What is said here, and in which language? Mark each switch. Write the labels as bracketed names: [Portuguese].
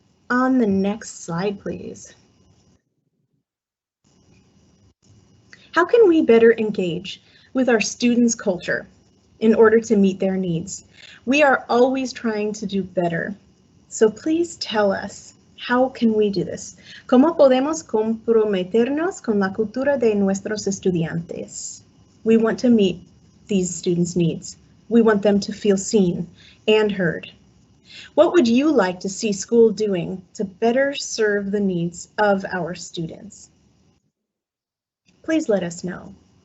[English] On the next slide, please. How can we better engage with our students' culture in order to meet their needs? We are always trying to do better. So please tell us, how can we do this? [Spanish] ¿Cómo podemos comprometernos con la cultura de nuestros estudiantes? [English] We want to meet these students' needs. We want them to feel seen and heard. What would you like to see school doing to better serve the needs of our students? Please let us know.